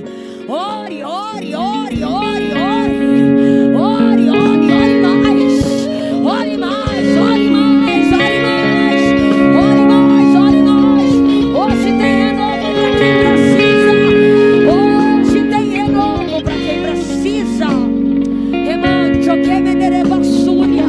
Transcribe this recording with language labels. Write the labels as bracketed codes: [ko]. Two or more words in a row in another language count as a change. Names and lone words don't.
[pt] Ore, ore, ore, ore, ore. Ore, ore, ore mais. Ore mais, ore mais, ore mais. Ore mais, ore mais. Hoje tem renovo para quem precisa. Hoje tem renovo para quem precisa. Remancho que me dereba súria.